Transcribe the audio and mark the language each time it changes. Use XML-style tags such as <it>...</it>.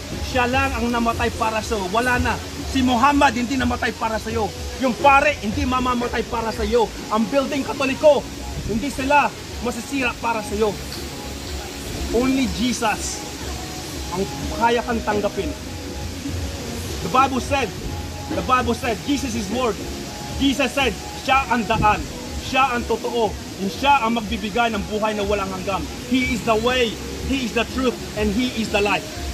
<tl>Siya lang ang namatay para sa'yo. Wala na. Si Muhammad hindi namatay para sa'yo. Yung pare hindi mamamatay para sa'yo. Ang building Katoliko, hindi sila masisira para sa'yo. Only Jesus ang kaya kang tanggapin.</tl> <en>The Bible said, Jesus is Lord. Jesus said,</en> <tl>siya ang daan, siya ang totoo, and siya ang magbibigay ng buhay na walang hanggan.</tl> <en>He is the way, He is the truth, and He is the life.</en>